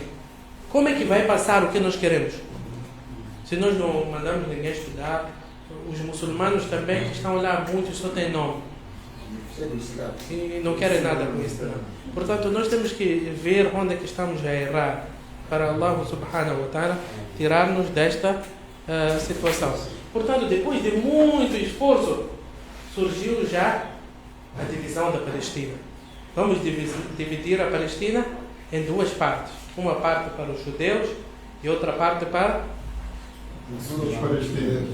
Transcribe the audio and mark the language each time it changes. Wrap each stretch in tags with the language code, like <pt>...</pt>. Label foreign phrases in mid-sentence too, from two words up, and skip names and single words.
<pt>Como é que vai passar o que nós queremos? Se nós não mandamos ninguém estudar, os muçulmanos também que estão lá, muitos só têm nome. E não querem nada com isso. Não. Portanto, nós temos que ver onde é que estamos a errar para Allah</pt> <ar>سبحانه وتعالى</ar> <pt>tirar-nos desta situação. Portanto, depois de muito esforço, surgiu já a divisão da Palestina. Vamos dividir a Palestina em duas partes. Uma parte para os judeus e outra parte para os palestinos.</pt>